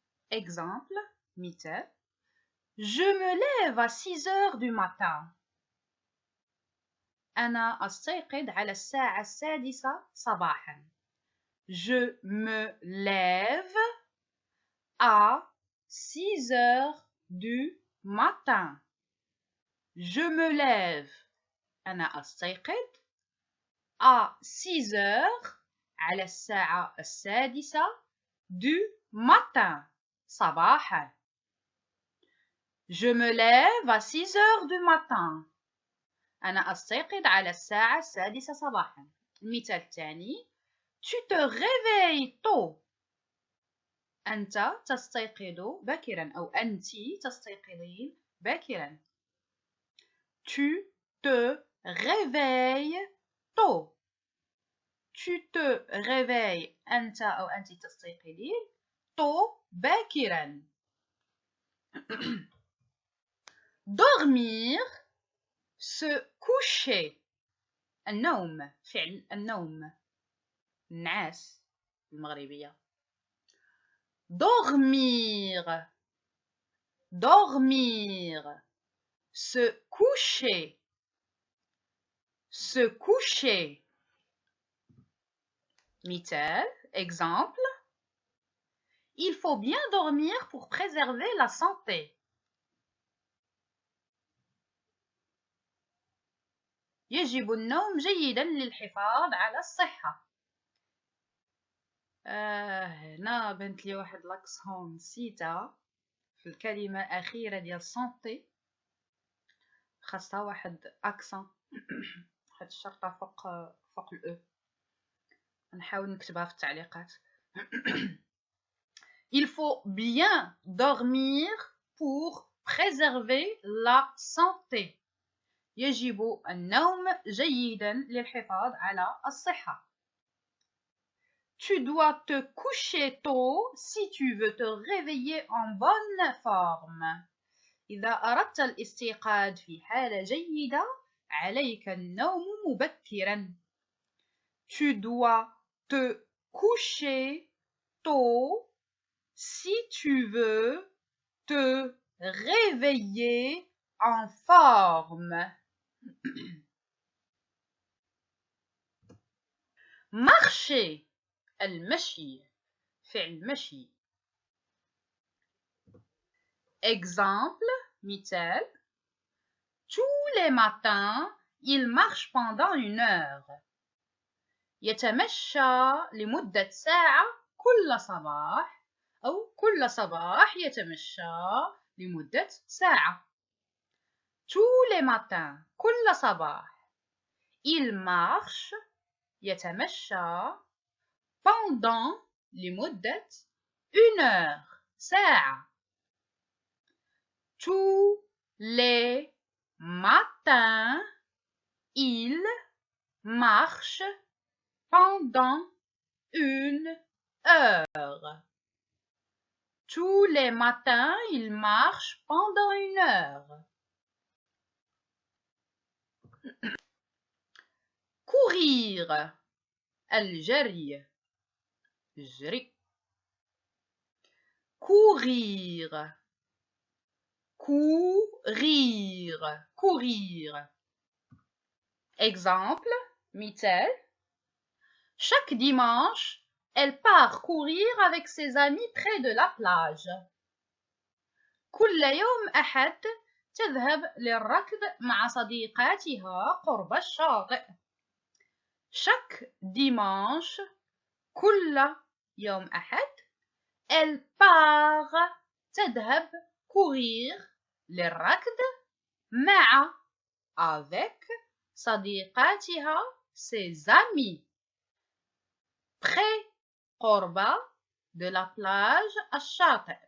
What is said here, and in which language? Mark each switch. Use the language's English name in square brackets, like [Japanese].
[French] Exemple، مثال: Je me lève à 6 heures du matin. [Arabic] أنا أستيقظ على الساعة 6 صباحا. [French] Je me lève à 6 heures du matin. Je me lève، [Arabic] أنا أستيقظ [French] à 6 heures [Arabic] على الساعة 6 [French] du matin صباحا. Je me lève à 6 heures du matin. [Arabic] أنا أستيقظ على الساعة 6 صباحا. المثال الثاني: [French] Tu te réveilles tôt. [Arabic] أنت تستيقظ باكرا، أو أنت تستيقظين باكرا. [French] Tu te réveilles tôt. Tu te réveilles، [Arabic] أنت أو أنت تستيقظين tôt باكرا. [French] Dormir، se coucher، [Arabic] النوم، فعل النوم، النعاس بالمغربية. [French] Dormir، dormir، se coucher، se coucher. مثال، exemple: Il faut bien dormir pour préserver la santé. [Arabic] يجب النوم جيدا للحفاظ على الصحة. هنا بنت لي واحد لاكسون نسيتها في الكلمة الأخيرة ديال سانتي، خاصها واحد أكسون، واحد الشرطة فوق الأو. نحاول نكتبها في التعليقات. [French] Il faut bien dormir pour préserver la santé. [Arabic] يجب النوم جيدا للحفاظ على الصحة. [French] Tu dois te coucher tôt si tu veux te réveiller en bonne forme. [Arabic] إذا أردت الاستيقاظ في حالة جيدة عليك النوم مبكرا. [French] Tu dois te coucher tôt si tu veux te réveiller en forme. [Arabic] Marcher، المشي، فعل مشي. [French] Exemple، مثال: Tous les matins, il marche pendant 1 heure. [Arabic] يتمشى لمدة ساعة كل صباح، أو كل صباح يتمشى لمدة ساعة. [French] Tous les matins، [Arabic] كل صباح. [French] Il marche، يتمشى pendant لمدة une heure ساعة. Tous les matins, il marche pendant une heure. Tous les matins, il marche pendant une heure. [Arabic] Courir. الجري. جري. [French] Courir. Courir. Courir. Exemple, مثال. Chaque dimanche, elle part courir avec ses amis près de la plage. [Arabic] كل يوم أحد تذهب للركض مع صديقاتها قرب الشاطئ. [French] Chaque dimanche, [Arabic] كل يوم أحد, [French] elle part تذهب courir [Arabic] للركض مع [French] avec صديقاتها ses amis près قرب de la plage الشاطئ.